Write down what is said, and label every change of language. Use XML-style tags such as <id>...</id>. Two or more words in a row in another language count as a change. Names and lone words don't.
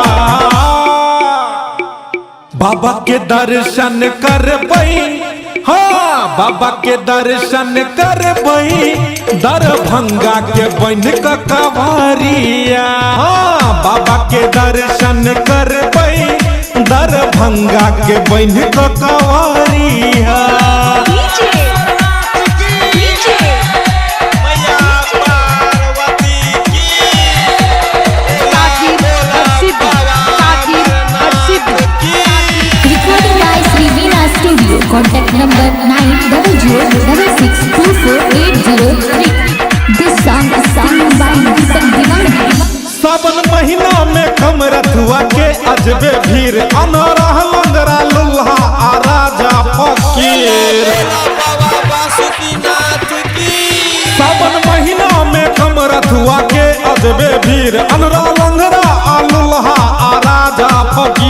<mai>बाबा के दर्शन करबई, हाँ बाबा के दर्शन करबई दरभंगा के बन कवरिया। हाँ बाबा के दर्शन करबई दरभंगा के बन कवरिया।</mai> <en>Contact number 9006624803. This song is sung by Deepak Diwali.</en> <mai>सावन महीना में कमरथुआ के अजबे भीड़, अनरा लंगरा लुल्हा आ राजा फकीर। सावन महीना में कमरथुआ के अजबे भीड़, अनरा लंगरा आ लुल्हा आ राजा फकीर।</mai>